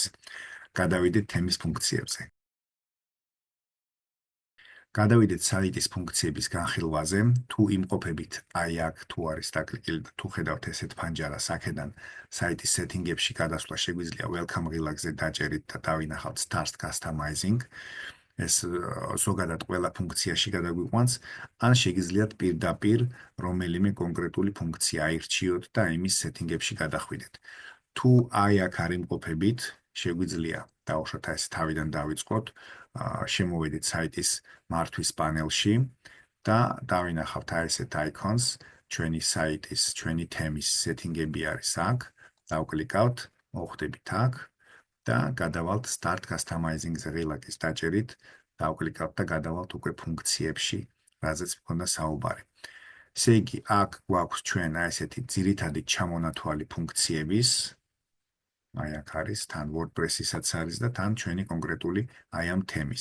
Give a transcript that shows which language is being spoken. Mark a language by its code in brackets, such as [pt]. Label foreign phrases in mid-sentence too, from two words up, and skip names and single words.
[ka] გადავიდეთ თემის ფუნქციებზე. გადავიდეთ საიტის ფუნქციების განხილვაზე, თუ იმყოფებით აი აქ თუ არის დაკლიკილი და თუ ხედავთ ესეთ ფანჯარას აქედან საიტის სეტინგებში გადასვლა შეგვიძლია [en] welcome relax- [ka] ზე დაჭერით და დავინახავთ [en] start customizing. [ka] ეს ზოგადად ყველა ფუნქციაში გადაგვიყვანს, ან შეგიძლიათ პირდაპირ რომელიმე კონკრეტული ფუნქცია აირჩიოთ და იმის სეტინგებში გადახვიდეთ. თუ აი აქ არ იმყოფებით, შეგვიძლია დავუშვათ ეს თავიდან დავიწყოთ, შემოვედით საიტის მართვის პანელში და დავინახავთ აი ესეთ icons, ჩვენი საიტის, ჩვენი თემის სეტინგები არის აქ, დავკლიკავთ, მოხვდებით აქ და გადავალთ [en] start customizing- [ka] ზე ღილაკის დაჭერით, დავკლიკავთ და გადავალთ უკვე ფუნქციებში, რაზეც მქონდა საუბარი. ესე იგი, აქ გვაქვს ჩვენ აი ესეთი ძირითადი ჩამონათვალი ფუნქციების, აი აქ არის, თან WordPress-ისაც არის და თან ჩვენი კონკრეტული აი ამ თემის.